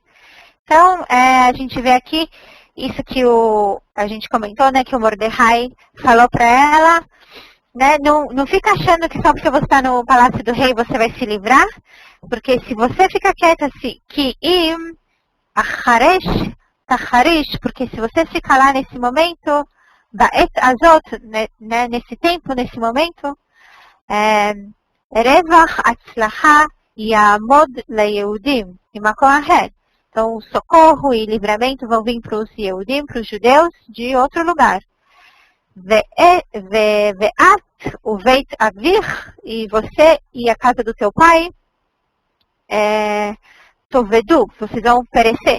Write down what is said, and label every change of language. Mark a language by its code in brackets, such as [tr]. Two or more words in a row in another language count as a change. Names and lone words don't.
[pt] Então, a gente vê aqui isso que a gente comentou, né, que o Mordecai falou para ela, né, não fica achando que só porque você está no palácio do rei você vai se livrar, porque se você fica quieta assim, que [he] החרש, תחרישי, [pt] porque se você ficar lá nesse momento, [he] בעת הזאת, [pt] né, nesse tempo, nesse momento, [he] רוח והצלה יעמוד ליהודים, ממקום אחר. [pt] Então, o socorro e livramento vão vir para os Yehudim, para os judeus, de outro lugar. [he] ואת ובית אביך, [pt] e você e a casa do teu pai, tovedu, vocês vão perecer.